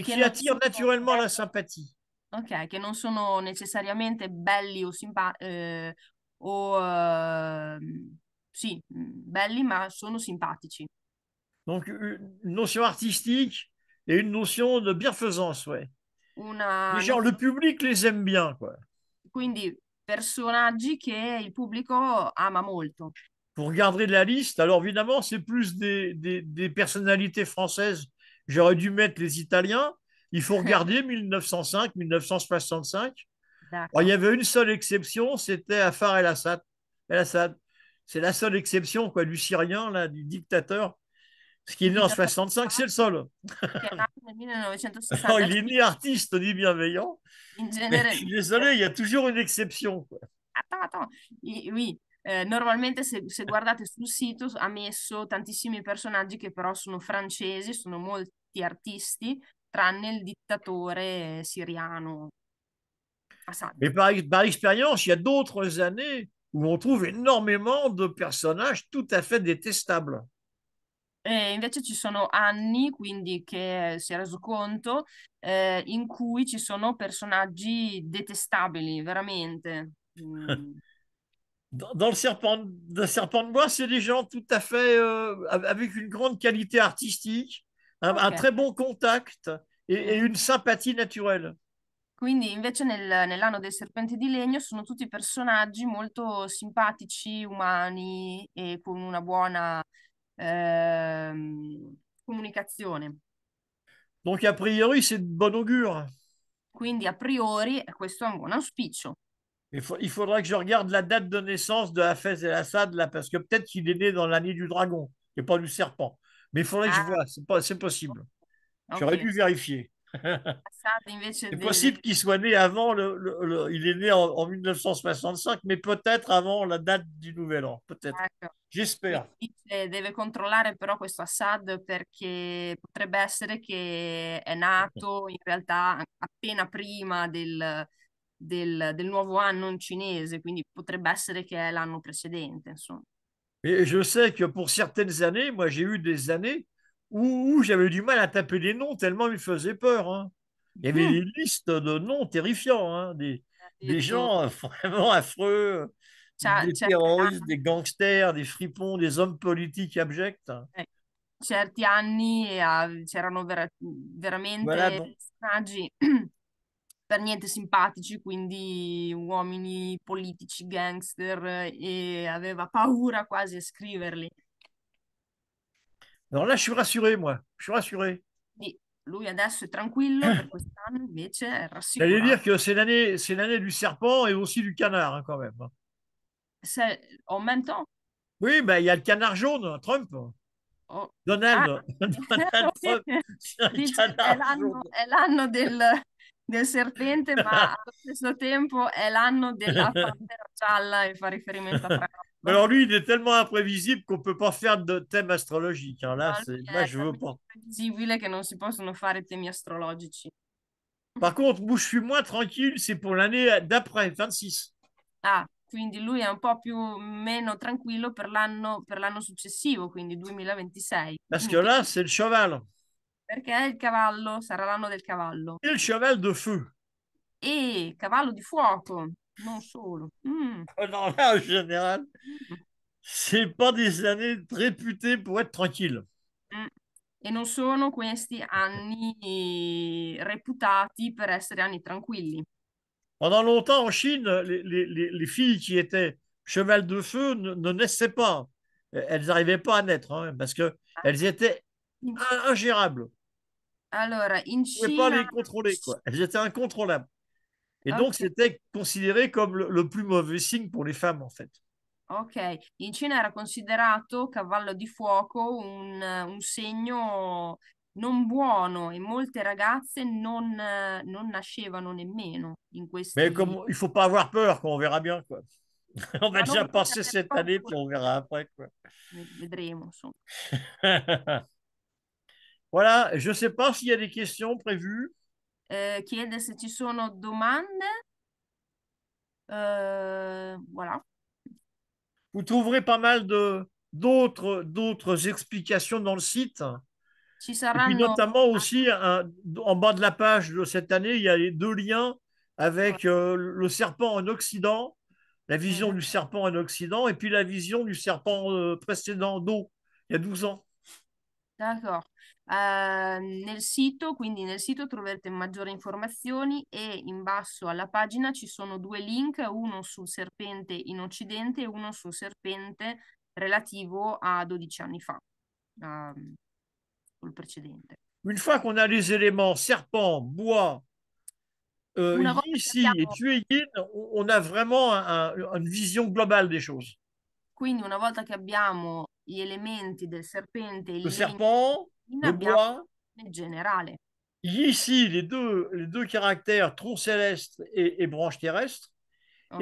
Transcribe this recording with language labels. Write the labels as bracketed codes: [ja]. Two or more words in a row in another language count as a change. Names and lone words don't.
[it] che [fr] qui non attirent [it] sono, [fr] naturellement la sympathie. [it] ok, che non sono necessariamente belli sì, belli, ma sono simpatici. [fr] Donc une notion artistique et une notion de bienfaisance, ouais. [it] Una [fr] Les gens, le public les aime bien, quoi. [it] Quindi personaggi che il pubblico ama molto. [fr] vous regarderez la liste. Alors évidemment, c'est plus des personnalités françaises. J'aurais dû mettre les Italiens. Il faut regarder 1905, 1965. Alors, il y D'accord. avait une seule exception, c'était Afar el-Assad. El-Assad. C'est la seule exception quoi, du Syrien, là, du dictateur. Ce qui est Il né en [it] dittatore [fr] 65, c'est le seul. [it] che è nato nel [fr] Alors, [it] 1960. [fr] il est ni artiste ni bienveillant. [it] In [fr] Mais je [it] genere, [fr] suis désolé, il y a toujours une exception, quoi. attends. Oui, [it] normalmente se guardate sul sito ha messo tantissimi personaggi che però sono francesi, sono molti artisti, tranne il dittatore siriano Assad. [fr] Mais par expérience, il y a d'autres années où on trouve énormément de personnages tout à fait détestables. [it] E invece ci sono anni, quindi che si è reso conto, in cui ci sono personaggi detestabili, veramente. [fr] Dans le serpent de bois, c'est des gens tout à fait avec une grande qualité artistique, un [it] Ok. [fr] très bon contact et une sympathie naturelle. [it] Quindi invece nell'anno del serpente di legno sono tutti personaggi molto simpatici, umani e con una buona comunicazione. [fr] Donc, a priori, c'est de bon augure. [it] Quindi a priori questo è un buon auspicio. [fr] Il faudrait que je regarde la date de naissance de Hafez el-Assad, là, parce que peut-être qu'il est né dans l'année du dragon, et pas du serpent. Mais il faudrait que je [it] Ah, [fr] vois, c'est possible. J'aurais [it] ok. [fr] dû vérifier. [it] Assad invece [fr] C'est possible qu'il soit né avant, il est né en 1965, mais peut-être avant la date du Nouvel An, peut-être. [it] ecco. [fr] J'espère. [it] Dice, deve controllare però questo Assad perché potrebbe essere che è nato in realtà appena prima del nuovo anno in cinese, quindi potrebbe essere che è l'anno precedente, insomma. [fr] Et je sais que pour certaines années, moi j'ai eu des années où j'avais du mal à taper des noms tellement ils me faisaient peur, hein. Il y avait des listes de noms terrifiants, hein, des [it] Detto, [fr] gens vraiment affreux, des [it] certi [fr] terroristes, [it] anni, [fr] des gangsters, des fripons, des hommes politiques abjects. [it] eh, certi anni c'erano [fr] Voilà, [it] veramente [fr] donc. [it] personaggi per niente simpatici, quindi uomini politici, gangster, e aveva paura quasi a scriverli. [fr] Alors là, je suis rassuré, moi. Je suis rassuré. [it] Quindi lui adesso è tranquillo, per quest'anno invece è [fr] J'allais [it] rassicurato. [fr] dire que c'est l'année du serpent et aussi du canard, hein, quand même. En même temps, Oui, ben, il y a le canard jaune, Trump. [it] oh, [fr] Donald. [it] ah, [fr] Donald Trump, c'est un [it] dice [fr] canard jaune. [it] è l'anno del serpente, ma allo stesso tempo è l'anno della pantera gialla e fa riferimento a Mais Trump. [fr] alors lui, il est tellement imprévisible qu'on ne peut pas faire de thème astrologique, hein. [it] No, lui [fr] Là, [it] è [fr] je veux [it] talmente [fr] pas. [it] previsibile che non si possono fare temi astrologici. [fr] Par contre, où je suis moins tranquille, c'est pour l'année d'après, 26. [it] Ah, quindi lui è un po' più meno tranquillo per l'anno successivo, quindi 2026. [fr] Parce que [it] Dimmi, [fr] là, c'est le cheval. [it] perché il cavallo sarà l'anno del cavallo. [fr] Et le cheval de feu. [it] E cavallo di fuoco, non solo. [fr] Non, là, en général, Mm, c'est pas des années réputées pour être tranquilles. mm. [it] E non sono questi anni reputati per essere anni tranquilli. [fr] Pendant longtemps, en Chine, les filles qui étaient cheval de feu ne naissaient pas. Elles n'arrivaient pas à naître, hein, parce qu'elles étaient [it] In- [fr] ingérables. [it] Allora, in [fr] On ne pouvait pas [it] Cina, [fr] les contrôler, quoi. Elles étaient incontrôlables. Et donc, [it] ok, [fr] c'était considéré comme le plus mauvais signe pour les femmes, en fait. [it] ok, in Cina era considerato cavallo di fuoco un segno non buono e molte ragazze non nascevano nemmeno in [fr] Mais [it] questi... [fr] comme il faut pas avoir peur, quoi, on verra bien, quoi. On va [it] Ma non [fr] déjà [it] bisogna [fr] passer [it] avere [fr] cette année, puis [it] paura, [fr] on verra après, quoi. [it] vedremo, insomma. [fr] Voilà, je ne sais pas s'il y a des questions prévues. [it] Chiede se ci sono domande. [fr] Voilà. Vous trouverez pas mal d'autres explications dans le site. [it] Ci [fr] Et puis [it] saranno... [fr] notamment aussi, en bas de la page de cette année, il y a les deux liens avec le serpent en Occident, la vision du serpent en Occident, et puis la vision du serpent précédent d'eau, il y a 12 ans. [it] D'accordo. Nel sito, quindi nel sito troverete maggiori informazioni e in basso alla pagina ci sono due link, uno sul serpente in Occidente e uno sul serpente relativo a 12 anni fa, col precedente. [fr] Une fois qu'on a les éléments serpent, bois, [it] Una volta che [fr] ici et [it] abbiamo, [fr] Tueyin, on a vraiment une vision globale des choses. [it] quindi una volta che abbiamo gli elementi del serpente, il [fr] Le [it] legno, [fr] serpent, le [it] abbiamo [fr] bois, [it] il generale. [fr] ici les deux caractères tronc céleste et branche terrestre, et